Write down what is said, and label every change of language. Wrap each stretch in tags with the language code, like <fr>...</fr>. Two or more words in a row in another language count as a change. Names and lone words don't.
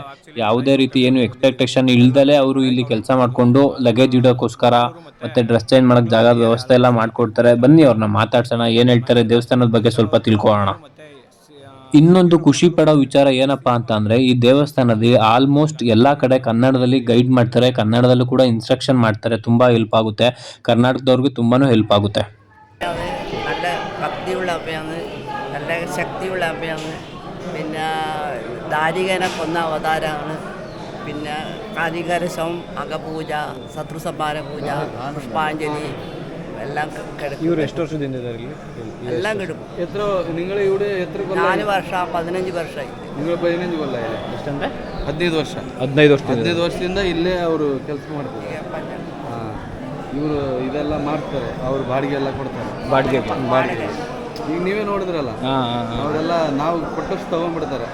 <kn>ಯಾವುದೇ ರೀತಿ ಏನು ಎಕ್ಸ್ಪೆಕ್ಟೇಷನ್ ಇಲ್ದಲೇ ಅವರು ಇಲ್ಲಿ ಕೆಲಸ ಮಾಡಿಕೊಂಡು ಲಗೇಜ್ ಇಡೋಕ್ಕೋಸ್ಕರ ಮತ್ತೆ</kn> <en>dress change</en> <kn>ಮಾಡೋಕ್ಕೆ ಜಾಗ ವ್ಯವಸ್ಥೆ ಎಲ್ಲ ಮಾಡಿಕೊಡ್ತಾರೆ. ಬನ್ನಿ ಅವ್ರನ್ನ ಮಾತಾಡ್ಸೋಣ, ಏನು ಹೇಳ್ತಾರೆ ದೇವಸ್ಥಾನದ ಬಗ್ಗೆ ಸ್ವಲ್ಪ ತಿಳ್ಕೊಳ್ಳೋಣ. ಇನ್ನೊಂದು ಖುಷಿ ಪಡೋ ವಿಚಾರ ಏನಪ್ಪಾ ಅಂತ ಅಂದ್ರೆ, ಈ ದೇವಸ್ಥಾನದಲ್ಲಿ ಆಲ್ಮೋಸ್ಟ್ ಎಲ್ಲಾ ಕಡೆ ಕನ್ನಡದಲ್ಲಿ ಗೈಡ್ ಮಾಡ್ತಾರೆ, ಕನ್ನಡದಲ್ಲೂ ಕೂಡ ಇನ್ಸ್ಟ್ರಕ್ಷನ್ ಮಾಡ್ತಾರೆ. ತುಂಬಾ ಹೆಲ್ಪ್ ಆಗುತ್ತೆ, ಕರ್ನಾಟಕದವ್ರಿಗೆ ತುಂಬಾನು ಹೆಲ್ಪ್ ಆಗುತ್ತೆ.</kn> <ml>നല്ല ഭക്തിയുള്ള അമ്മയാണ്, നല്ല ശക്തിയുള്ള അമ്മയാണ്. പിന്നെ ദാരികനെ കൊന്ന അവതാരമാണ്. പിന്നെ കാരികരശം, അകപൂജ, ശത്രുസംഹാര പൂജ, പുഷ്പാഞ്ജലി എല്ലാം കിടക്കും.</ml> <kn>ಇವರು ಎಷ್ಟು ವರ್ಷದಿಂದ ಇದ್ದಾರೆ ಇಲ್ಲಿ?</kn> <ml>എല്ലാം കിടക്കും. ಎത്ര നിങ്ങൾ ഇവിടെ ಎത്ര</ml> <kn>4 ವರ್ಷ 15 ವರ್ಷ നിങ്ങൾ 15 ಕೊಲ್ಲ ಇದೆ ಎಷ್ಟಂದ್ರೆ 15 ವರ್ಷ 15 ವರ್ಷದಿಂದ ಇಲ್ಲೇ ಅವರು ಕೆಲಸ ಮಾಡ್ತಾರೆ. ಇವರು ಇದೆಲ್ಲ ಮಾಡ್ತಾರೆ, ಅವ್ರು ಬಾಡಿಗೆ ಎಲ್ಲ ಕೊಡ್ತಾರೆ. ಬಾಡಿಗೆ ಈಗ ನೀವೇ ನೋಡಿದ್ರಲ್ಲ, ಅವರೆಲ್ಲ ನಾವು ಕೊಟ್ಟಷ್ಟು ತಗೊಂಡ್ಬಿಡ್ತಾರೆ.</kn>